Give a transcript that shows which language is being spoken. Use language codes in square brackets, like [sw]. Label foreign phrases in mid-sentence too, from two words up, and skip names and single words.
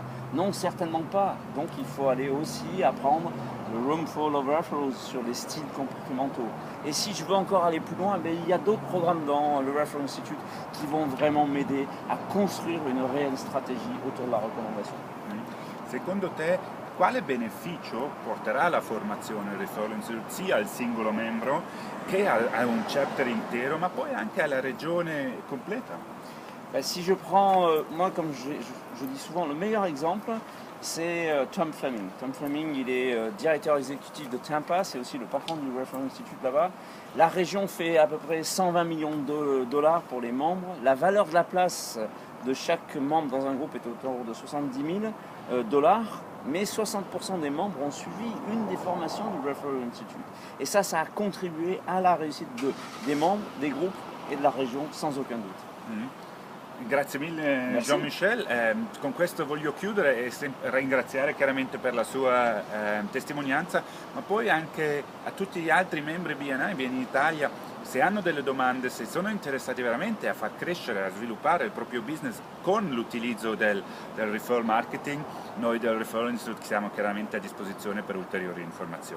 [fr] Non, certainement pas. Donc il faut aller aussi apprendre le Room Full of Referrals sur les styles comportementaux. Et si je veux encore aller plus loin, il y a d'autres programmes dans le Referral Institute qui vont vraiment m'aider à construire une réelle stratégie autour de la recommandation. [it] Secondo te, quale beneficio porterà la formazione del Referral Institute sia al singolo membro che a un chapter intero, ma poi anche alla regione completa? [fr] Si je prends, moi comme je dis souvent, le meilleur exemple, c'est Tom Fleming. Tom Fleming, il est directeur exécutif de Tampa, c'est aussi le patron du Referral Institute là-bas. La région fait à peu près 120 millions de dollars pour les membres. La valeur de la place de chaque membre dans un groupe est autour de 70 000 dollars. Mais 60% des membres ont suivi une des formations du Referral Institute. Et ça a contribué à la réussite des membres, des groupes et de la région, sans aucun doute. [it] Grazie mille Jean-Michel, con questo voglio chiudere e ringraziare chiaramente per la sua testimonianza, ma poi anche a tutti gli altri membri BNI Italia, se hanno delle domande, se sono interessati veramente a far crescere, a sviluppare il proprio business con l'utilizzo del [en] referral marketing, [it] noi del Referral Institute siamo chiaramente a disposizione per ulteriori informazioni.